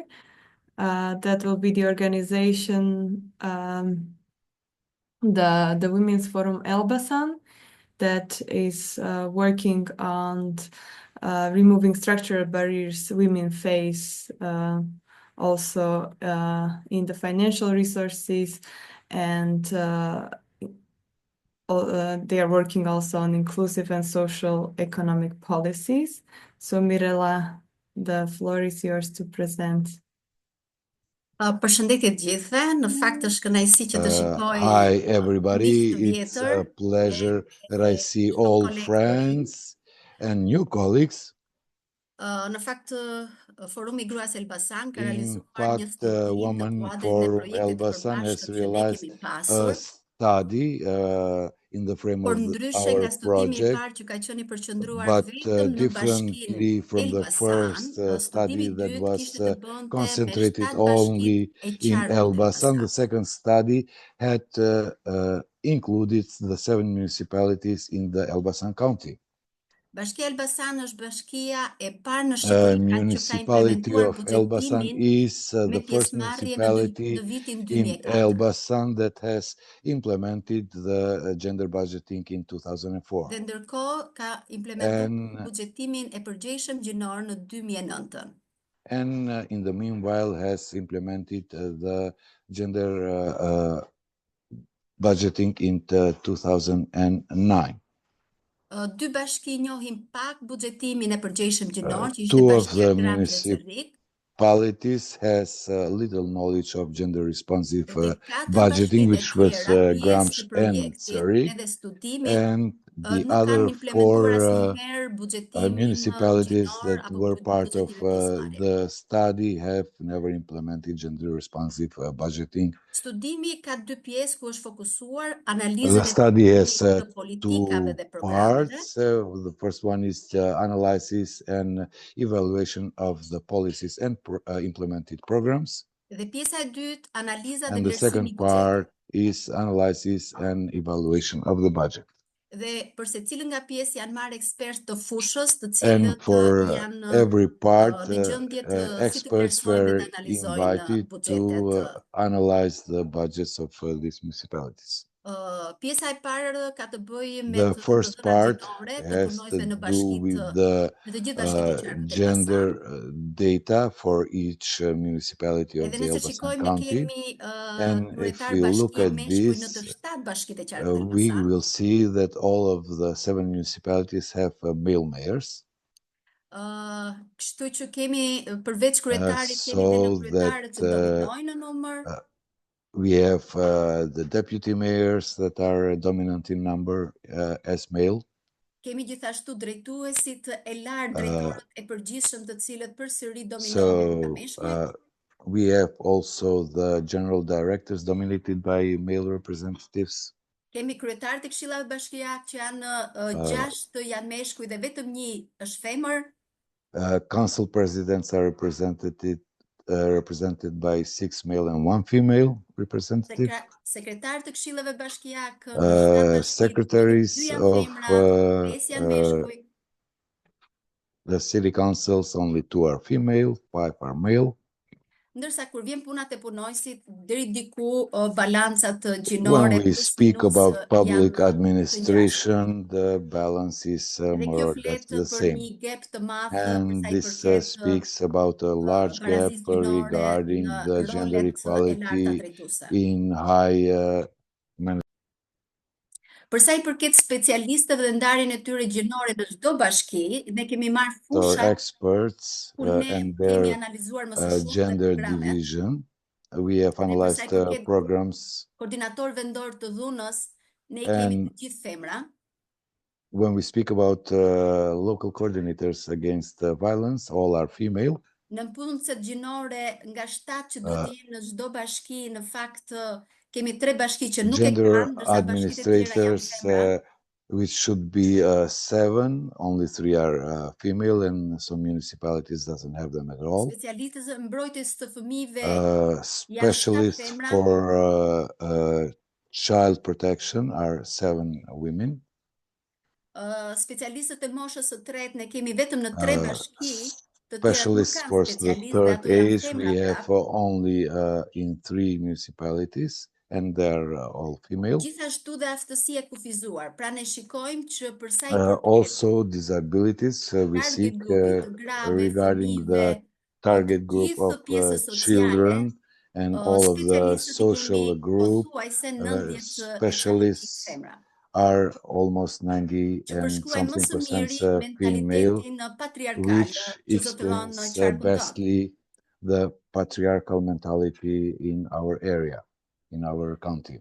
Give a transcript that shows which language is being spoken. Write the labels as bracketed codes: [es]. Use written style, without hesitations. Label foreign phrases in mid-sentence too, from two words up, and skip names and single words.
[en] That will be the organization, the Women's Forum Elbasan, that is working on removing structural barriers women face, also in the financial resources, and they are working also on inclusive and social economic policies. So Mirela, the floor is yours to present. [sq] Përshëndetje të gjithëve, në fakt është kënaqësi që të shikoj. [en] Hi everybody, it's a pleasure that I see all friends and new colleagues. [sq] Në fakt, Forumi Gruas Elbasan ka [en] In [sq] realizuar një [en] fact, Women Forum Elbasan has realized a study in the frame of our project, but differently from the first study that was concentrated only in Elbasan. The second study had included the 7 municipalities in the Elbasan county. [sq] Bashkia Elbasan është bashkia e parë në Shqipëri që ka [en] Municipality [sq] implementuar [en] of Elbasan [sq] buxhetimin [en] is [sq] me [en] the first [sq] pjesëmarrje [en] municipality [sq] në vitin [en] in [sq] 2004. [en] Elbasan that has implemented the gender budgeting in 2004. [sq] Dhe ndërkohë ka implementuar [en] And [sq] buxhetimin e përgjegjshëm gjinor në 2009. [en] and in the meanwhile has implemented the gender budgeting in 2009. [sq] Dy bashki njohin pak buxhetimin e përgjegjshëm gjinor, që ishte [en] Two of [sq] bashkia [en] the [sq] Gram dhe Cerrik. [en] municipalities has little knowledge of gender responsive [sq] Dhe katër [en] budgeting, [sq] bashkitë e [en] which was [sq] tjera, pjesë [en] Grams [sq] të [en] and [sq] projektit [en] Zurich, [sq] edhe studimit, [en] and the [sq] nuk kanë [en] other [sq] implementuar [en] four [sq] asnjëherë buxhetimin [en] municipalities [sq] gjinor [en] that [sq] apo [en] were part of [sq] buxhetimin e pjesëmarrjes. [en] the study have never implemented gender responsive budgeting. [sq] Studimi ka dy pjesë ku është fokusuar [en] The [sq] analizën e [en] study has [sq] të politikave [en] two [sq] dhe programeve. [en] parts. The first one is the analysis and evaluation of the policies and implemented programs. [sq] Dhe pjesa e dytë, analiza dhe [en] And the [sq] vlerësimi i [en] second [sq] buxhetit. [en] part is analysis and evaluation of the budget. [sq] Dhe për secilën nga pjesë janë marrë ekspertë të fushës, të [en] And [sq] cilët [en] for [sq] janë [en] every part, [sq] në gjendje të si të [en] experts [sq] vlerësojnë dhe [en] were [sq] të analizojnë [en] invited [sq] buxhetet. [en] to analyze the budgets of these municipalities. [sq] Pjesa e parë ka të bëjë me [en] The [sq] të [en] first [sq] dhënat [en] part [sq] gjinore të [en] has to [sq] punojësve në [en] do [sq] bashkitë, [en] with the [sq] në të gjithë bashkitë e qarkut e [en] gender [sq] Elbasan. [en] data for each municipality of [sq] Edhe [en] the [sq] nëse [en] Elbasan [sq] shikojmë, [en] County. [sq] kemi [en] And if [sq] kryetar [en] we look [sq] bashkie [en] at [sq] meshkuj në të [en] this, [sq] 7 bashkitë e qarkut e [en] we [sq] Elbasan. [en] will see that all of the 7 municipalities have male mayors. [sq] Kështu që kemi përveç kryetarit kemi edhe [en] So [sq] kryetarët që [en] that [sq] dominojnë në numër. [en] we have the deputy mayors that are dominant in number as male. [sq] Kemi gjithashtu drejtuesit e lartë, drejtorët e përgjithshëm të cilët përsëri dominohen nga [en] So [sq] meshkujt. [en] we have also the general directors dominated by male representatives. [sq] Kemi kryetarët e këshillave bashkiake që janë 6 janë meshkuj dhe vetëm 1 është femër. [en] Council presidents are represented by 6 male and 1 female representative. [sq] Sekretarët e këshillave bashkiake [en] Secretaries of [sq] femra, 5 janë meshkuj. [en] The city councils, only 2 are female, 5 are male. [sq] Ndërsa kur vjen puna te punojësit, deri diku balancat [en] When [sq] gjinore [en] we speak about public administration, the balance is more or less the same. And this speaks about a large gap regarding the gender equality in high [sq] Për sa i përket specialistëve dhe ndarjen e tyre gjinore në çdo bashki, ne kemi marrë fusha [en] experts [sq] ku ne [en] and [sq] kemi [en] their [sq] analizuar më së shumti [en] gender [sq] programet. [en] division. We have analyzed programs. [sq] Koordinator vendor të dhunës, ne kemi të gjithë femra. [en] When we speak about local coordinators against violence, all are female. [sq] Në punëset gjinore nga 7 që duhet të jenë në çdo bashki, në fakt kemi 3 bashki që nuk e kanë, ndërsa bashkitë e tjera janë femra. [en] Which should be 7, only 3 are female, and some municipalities doesn't have them at all. [sq] Specialistët e mbrojtjes të fëmijëve, [en] specialists for child protection are 7 women. [sq] Specialistët e moshës së tretë ne kemi vetëm në 3 bashki. [en] Specialists for the third age we have only in 3 municipalities, and they're all female. [sq] Gjithashtu dhe aftësia e kufizuar. Pra ne shikojmë që për sa i përket [en] also disabilities we seek regarding the target group of children and all of the social group. Specialists are almost 90 and something % female, which explains bestly the patriarchal mentality in our area, in our county.